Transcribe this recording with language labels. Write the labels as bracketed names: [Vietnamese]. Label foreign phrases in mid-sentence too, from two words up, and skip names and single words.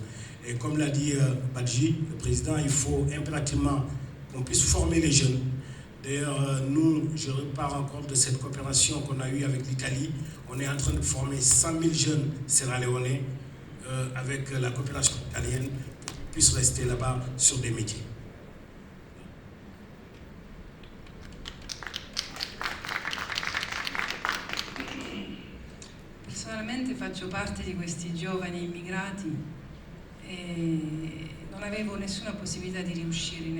[French] Et comme l'a dit Badji, le président, il faut impérativement qu'on puisse former les jeunes. D'ailleurs, nous, je repars encore de cette coopération qu'on a eue avec l'Italie. On est en train de former 100 000 jeunes sierra-léonais avec la coopération italienne pour qu'ils puissent rester là-bas sur des métiers. [Italian] Personalmente faccio parte di questi giovani immigrati e non avevo nessuna possibilità di riuscire in